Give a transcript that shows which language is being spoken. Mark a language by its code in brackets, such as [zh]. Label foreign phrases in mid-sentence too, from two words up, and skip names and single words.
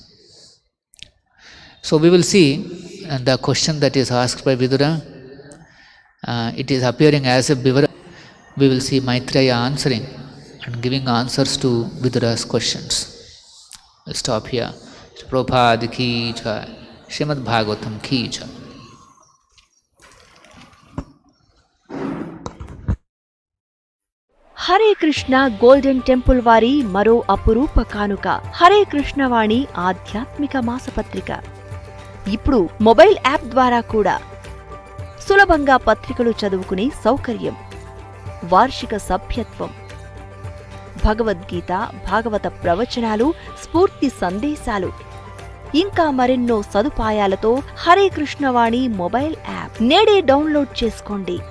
[en] So we will see the question that is asked by Vidura. It is appearing as a Vivara. We will see Maitreya answering and giving answers to Vidura's questions. We'll stop here. [hi] प्रभुपाद की जय, श्रीमद्भागवतम् की जय. [te] హరే కృష్ణ గోల్డెన్ టెంపుల్ వారి మరో అపురూప కానుక హరే కృష్ణవాణి ఆధ్యాత్మిక మాసపత్రిక. ఇప్పుడు [en] mobile app [te] ద్వారా కూడా సులభంగా పత్రికలు చదువుకునే సౌకర్యం, వార్షిక సభ్యత్వం, భగవద్గీత, భాగవత ప్రవచనాలు, స్ఫూర్తి సందేశాలు, ఇంకా మరెన్నో సదుపాయాలతో హరే కృష్ణవాణి [en] mobile app [te] నేడే డౌన్లోడ్ చేసుకోండి.